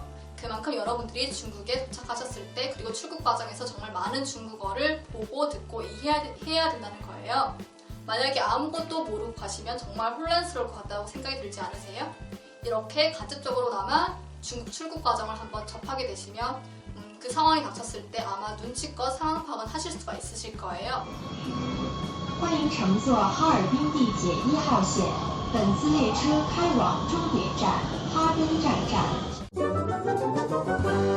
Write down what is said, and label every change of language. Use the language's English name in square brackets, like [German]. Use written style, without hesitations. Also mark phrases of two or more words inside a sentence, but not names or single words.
[Korean] 그만큼 여러분들이 중국에 도착하셨을 때 그리고 출국 과정에서 정말 많은 중국어를 보고 듣고 이해해야 된다는 거예요. 만약에 아무것도 모르고 가시면 정말 혼란스러울 것 같다고 생각이 들지 않으세요? 이렇게 간접적으로나마 중국 출국 과정을 한번 접하게 되시면 그 상황이 닥쳤을 때 아마 눈치껏 상황 파악은 하실 수가 있으실 거예요. [Chinese] 欢迎乘坐哈尔滨地铁1号线，本次列车开往终点站哈根站站。